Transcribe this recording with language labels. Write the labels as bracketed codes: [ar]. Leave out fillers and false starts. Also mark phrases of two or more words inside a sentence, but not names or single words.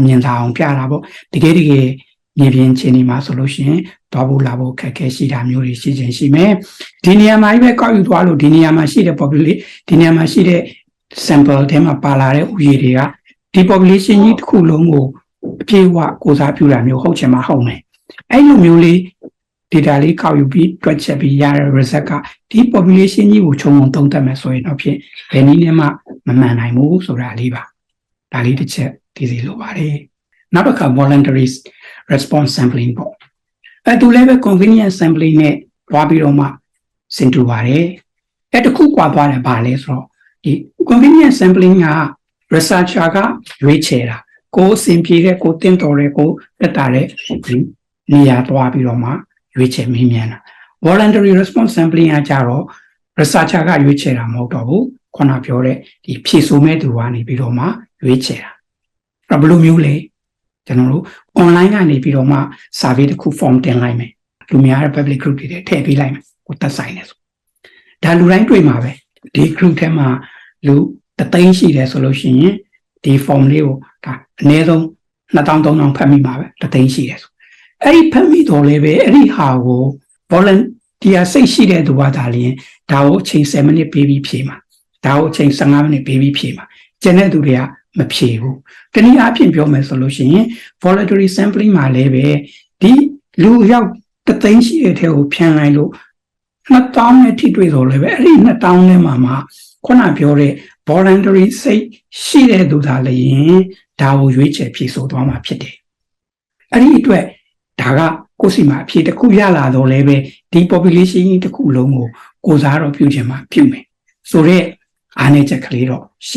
[my] မြင်သာအောင်ပြတာပေါ့တကယ်မြေပြင်ခြေနေမှာဆိုလို့ရှိရင်သွားဖို့လာဖို့ခက်ခဲရှိတာမျိုးတွေရှိခြင်းရှိမယ်ဒီနေရာမှာပဲကောက်ယူသွားလို့ဒီနေရာမှာရှိတဲ့ population ဒီနေရာမှာရှိတဲ့ sample ထဲမှာပါလာတဲ့ဥယျာဉ်တွေကဒီ population ကြီးတစ်ခုလုံးကိုအပြည့်အဝကိုစားပြုတာမျိုးဟုတ်ချင်မှဟုတ်မယ်အဲ့လိုမျိုးလေး data လေးကောက်ယူ ပြီးတွက်ချက်ပြီးရတဲ့ result ကဒီ population ကြီးကိုခြုံငုံသုံးသပ်မယ်ဆိုရင်တော့ဖြင့်ဘယ်နည်းနဲ့မှမမှန်နိုင်ဘူးဆိုတာလေးပါဒါလေးတစ်ချက်သိစီလိုပါတယ်နောက်တစ်ခါ [en] voluntary response sampling [my] ပေါ့အဲ့သူလည်းပဲ [en] convenience sampling [my] နဲ့တွားပြီးတော့မှဆင်တူပါတယ်အဲ့တခုကွာသွား တယ်ဗာလဲဆိုတော့ဒီ [en] convenience sampling [my] က researcher ကရွေးချယ်တာကိုအဆင်ပြေတဲ့ကိုတင့်တော်တဲ့ကိုတက်တာတဲ့နေရာတွားပြီးတော့မှရွေးချယ်မေးမြန်းတာ [en] voluntary response sampling [my] ကကြတော့ researcher ကရွေးချယ်တာမ ဟုတ်တော့ဘူးခုနပြောတဲ့ဒီဖြည့်ဆို့မဲ့သူကနေပြီးတော့မှရွေးချယ်တာအဲ့ဘယ်လိုမျိုးလဲကျွန်တော်တို့ online ကနေပြီးတော့မှ survey တစ်ခု form တင်လိုက်မယ် လူများတဲ့ [en] public group [my] တွေထည့်ပေးလိုက်မယ်ကိုသက်ဆိုင်နေဆိုဒါလူတိုင်းတွေ့မှာပဲဒီ group ထဲမှာ လူ300ရှိတယ်ဆိုလို့ရှိရင်ဒီ form လေးကိုဒါအနည်းဆုံး2300ဖတ်မိမှာပဲ300ရှိတယ်ဆိုအဲ့ဒီဖတ်မိတော့လည်းပဲအဲ့ဒီဟာကို volunteer စိတ်ရှိတဲ့သူကဒါလျင်ဒါကိုအချိန်7မိနစ်ပေးပြီးဖြေမှာဒါကိုအချိန်15မိနစ်ပေးပြီးဖြေမှာကျန်တဲ့သူတွေကမဖြေဘူးတနည်းအားဖြင့်ပြောမယ်ဆိုလို့ရှိရင် [en] voluntary sampling [my] မှာလည်းပဲဒီလူရောက်300ရှိတဲ့ထဲကိုဖြန်းလိုက်လို့ 2000နဲ့ထိတွေ့ဆိုလည်းပဲအဲ့ဒီ2000နဲ့မှာခုနပြောတဲ့ voluntary စိတ်ရှိတဲ့သူသာလည်းရင်ဒါကိုရွေးချယ်ဖြေဆိုသွားမှာဖြစ်တယ်အဲ့ဒီအတွက်ဒါကကိုယ်စီမှာအဖြေတစ်ခုရလာတော့လည်းပဲဒီ population တစ်ခုလုံးကိုစားတော့ပြုချင်မှာပြုမယ်ဆိုတော့အားနည်းချက်ကလေးတော့ရှိ